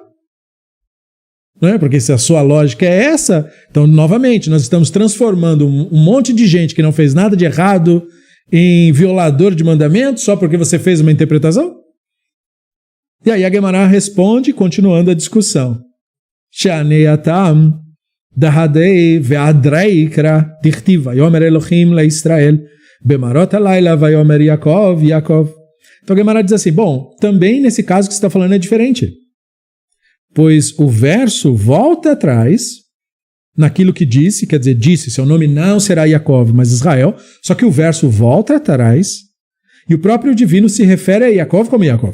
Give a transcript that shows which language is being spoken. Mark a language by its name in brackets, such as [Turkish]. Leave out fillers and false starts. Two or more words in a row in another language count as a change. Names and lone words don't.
[Portuguese] Não é? Porque se a sua lógica é essa, então novamente nós estamos transformando um monte de gente que não fez nada de errado em violador de mandamentos só porque você fez uma interpretação? E aí a Guemará responde, continuando a discussão. [Aramaic] שאני התם דהדר ואהדריה קרא דכתיב [Hebrew] ויאמר אלהים לישראל במראת הלילה ויאמר יעקב יעקב. [Portuguese] Então a Guemará diz assim, bom, também nesse caso que você está falando é diferente. Pois o verso volta atrás naquilo que disse, quer dizer, disse, seu nome não será Yaakov, mas Israel, só que o verso volta atrás e o próprio divino se refere a Yaakov como Yaakov.